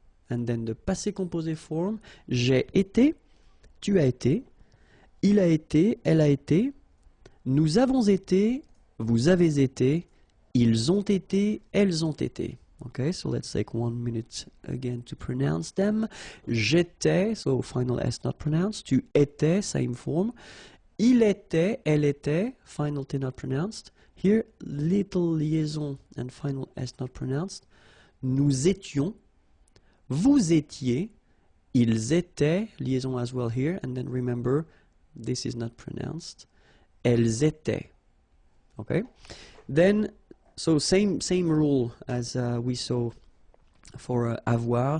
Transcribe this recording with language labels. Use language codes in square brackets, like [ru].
[en] And then the passé composé form. [fr] J'ai été. Tu as été. Il a été. Elle a été. Nous avons été. Vous avez été. Ils ont été. Elles ont été. [en] Okay, so let's take 1 minute again to pronounce them. [fr] J'étais, [en] so final S not pronounced. [fr] Tu étais, [en] same form. [fr] Il était, elle était, [en] final T not pronounced. Here, little liaison and final S not pronounced. [fr] Nous étions, vous étiez, ils étaient, [en] liaison as well here. And then remember, this is not pronounced. [fr] Elles étaient. [en] Okay, then so same rule as we saw for avoir.